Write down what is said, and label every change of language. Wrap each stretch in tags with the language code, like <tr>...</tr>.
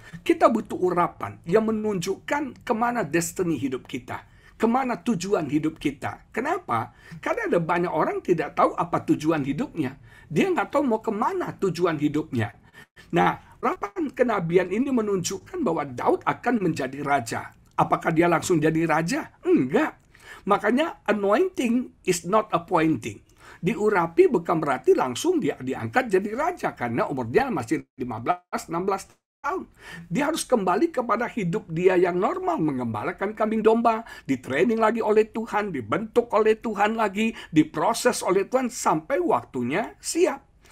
<id>Kita butuh urapan yang menunjukkan kemana destiny hidup kita, kemana tujuan hidup kita. Kenapa? Karena ada banyak orang tidak tahu apa tujuan hidupnya. Dia nggak tahu mau kemana tujuan hidupnya. Nah, urapan kenabian ini menunjukkan bahwa Daud akan menjadi raja. Apakah dia langsung jadi raja? Enggak.</id> <en>Makanya anointing is not appointing.</en> <id>Diurapi bukan berarti langsung dia diangkat jadi raja, karena umurnya masih 15-16 tahun. Dia harus kembali kepada hidup dia yang normal, mengembalakan kambing domba, ditraining lagi oleh Tuhan, dibentuk oleh Tuhan lagi, diproses oleh Tuhan sampai waktunya siap.</id>